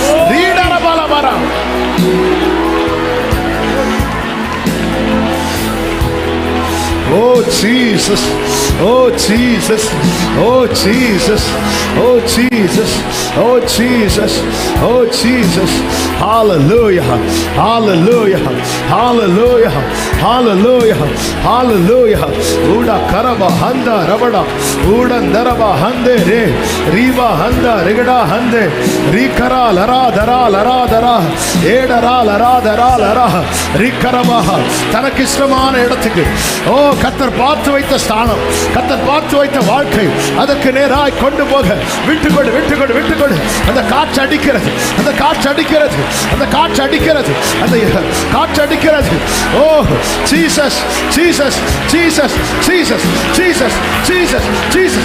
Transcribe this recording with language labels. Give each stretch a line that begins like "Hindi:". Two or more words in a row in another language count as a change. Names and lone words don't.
English: Oh Jesus, oh Jesus, oh Jesus, oh Jesus, oh Jesus, oh Jesus. Hallelujah, hallelujah, hallelujah, hallelujah, hallelujah. Uda karaba handa rabada, udan daraba hande re, riba handa rigada hande, rikara lara dara, edara lara, rikaraba.
Tamil: தனக்கு இஷ்டமான இடத்துக்கு, ஓ கர்த்தர் பார்த்து வைத்த ஸ்தானம், கர்த்தர் பார்த்து வைத்த வாழ்க்கை, அதற்கு நேராய் கொண்டு போக விட்டுக்கொடு. அந்த காற்று அடிக்கிறது. ஓ ஜீசஸ் ஜீசஸ் ஜீசஸ் ஜீசஸ் ஜீசஸ் ஜீசஸ் ஜீசஸ்.